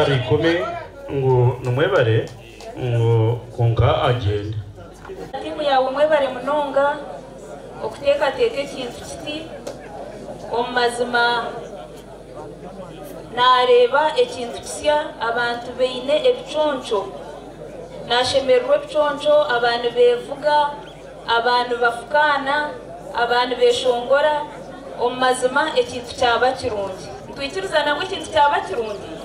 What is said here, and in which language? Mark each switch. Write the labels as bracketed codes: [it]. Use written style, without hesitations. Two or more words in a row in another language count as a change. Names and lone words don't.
[nyn] ikome ngo numwebare ngo konka agenda timu yawe mwebare munonga okuteka teke kintu kiti omazima nareba ekintu kisya abantu beine ebiconco nashemerwa ebiconco abantu bevuga abantu bafukana abantu beshongora omazima ekintu kyaba kirungi ntwikiriza nabwo ekintu kyaba kirungi